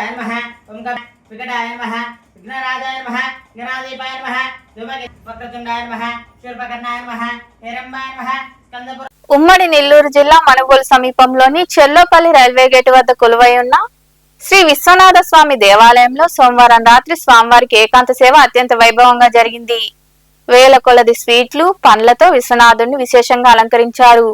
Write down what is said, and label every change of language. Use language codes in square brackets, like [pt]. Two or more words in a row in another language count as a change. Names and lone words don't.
[sa] नमः, ओम विकटाय नमः, विघ्नराजाय नमः, गणाधिपाय नमः, वक्रतुंडाय नमः, शूर्पकर्णाय नमः, हेरंबाय नमः, स्कंदपुर. [te] ఉమ్మడి నెల్లూరు జిల్లా మనుగోలు సమీపంలోని చెల్లోపల్లి రైల్వే గేటు వద్ద కొలువై ఉన్న శ్రీ విశ్వనాథ స్వామి దేవాలయంలో సోమవారం రాత్రి స్వామివారికి ఏకాంత సేవ అత్యంత వైభవంగా జరిగింది. వేల కొలది స్వీట్లు, పండ్లతో విశ్వనాథుడిని విశేషంగా అలంకరించారు.